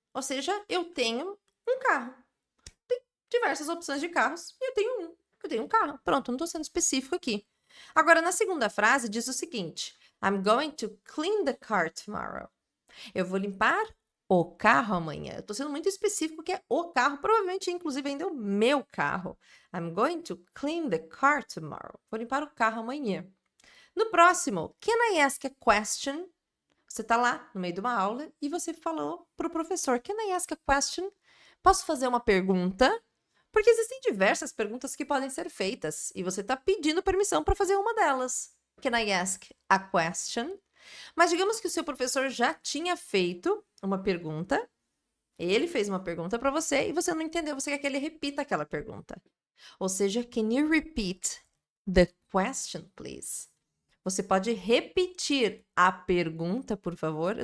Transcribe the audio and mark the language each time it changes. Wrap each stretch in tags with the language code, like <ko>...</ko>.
<pt>Ou seja, eu tenho um carro. Tem diversas opções de carros e eu tenho um. Eu tenho um carro. Pronto, não estou sendo específico aqui. Agora, na segunda frase, diz o seguinte:</pt> <en>I'm going to clean the car tomorrow.</en> <pt>Eu vou limpar o carro amanhã. Eu estou sendo muito específico que é o carro, provavelmente, inclusive, ainda é o meu carro.</pt> <en>I'm going to clean the car tomorrow.</en> <pt>Vou limpar o carro amanhã. No próximo,</pt> <en>can I ask a question?</en> <pt>Você está lá no meio de uma aula e você falou para o professor,</pt> <en>can I ask a question?</en> <pt>Posso fazer uma pergunta? Porque existem diversas perguntas que podem ser feitas e você está pedindo permissão para fazer uma delas.</pt> <en>Can I ask a question?</en> <pt>Mas digamos que o seu professor já tinha feito uma pergunta, ele fez uma pergunta para você e você não entendeu, você quer que ele repita aquela pergunta.</pt> <en>Ou seja, can you repeat the question, please?</en> <pt>Você pode repetir a pergunta, por favor?</pt>